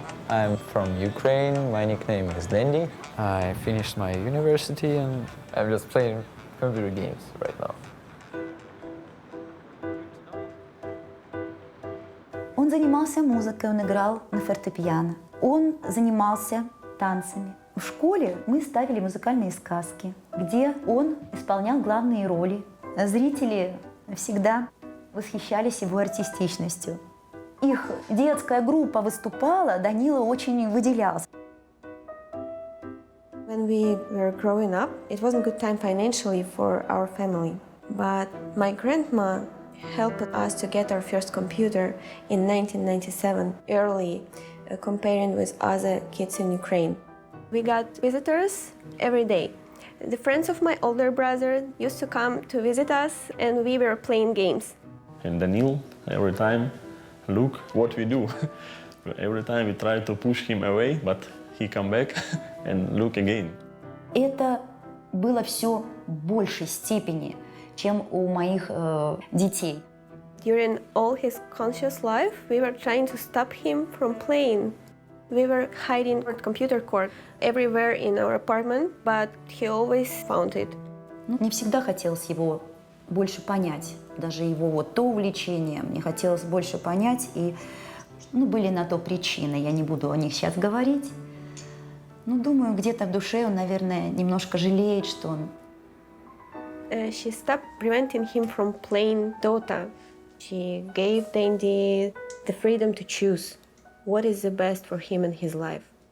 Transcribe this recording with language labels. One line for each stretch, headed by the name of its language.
English: I'm from Ukraine. My nickname is Lendi. I finished my university and I'm just playing computer games right now.
Russian: Он занимался музыкой, он играл на фортепиано. Он занимался танцами. В школе мы ставили музыкальные сказки, где он исполнял главные роли. Зрители всегда восхищались его артистичностью. Их детская группа выступала, Данила очень выделялся.
English: When we were growing up, it wasn't a good time financially for our family. But my grandma helped us to get our first computer in 1997, early, comparing with other kids in Ukraine. We got visitors every day. The friends of my older brother used to come to visit us, and we were playing games. And Daniil, every time, look what we do. Every time we try to push him away, but he come back and look again.
Russian: Это было все в большей степени, чем у моих детей.
English: During all his conscious life, we were trying to stop him from playing. We were hiding our computer cord everywhere in our apartment, but he always found it.
Russian: Мне всегда хотелось его больше понять, даже его вот то увлечение, мне хотелось больше понять, и были на то причины, я не буду о них сейчас говорить. Думаю, где-то в душе он, наверное, немножко жалеет, что он...
English: She stopped preventing him from playing Dota. She gave Dandy the freedom to choose what is the best for him in his life.